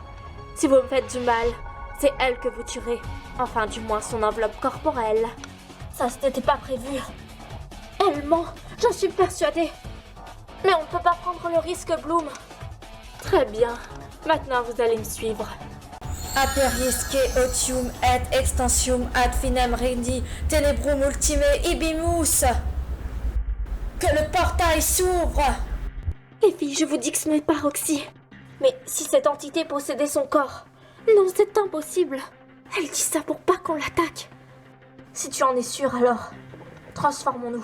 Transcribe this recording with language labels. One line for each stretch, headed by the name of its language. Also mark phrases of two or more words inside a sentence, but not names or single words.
French: Si vous me faites du mal, c'est elle que vous tuerez. Enfin, du moins son enveloppe corporelle. Ça, ce n'était pas prévu. Elle ment, j'en suis persuadée. Mais on ne peut pas prendre le risque, Bloom. Très bien, maintenant vous allez me suivre.
Latin: Aperisque otium et extensium ad finem rendi tenebrum ultime ibimus.
French: Que le portail s'ouvre. Les filles, je vous dis que ce n'est pas Roxy. Mais si cette entité possédait son corps... Non, c'est impossible. Elle dit ça pour pas qu'on l'attaque. Si tu en es sûre, alors... transformons-nous.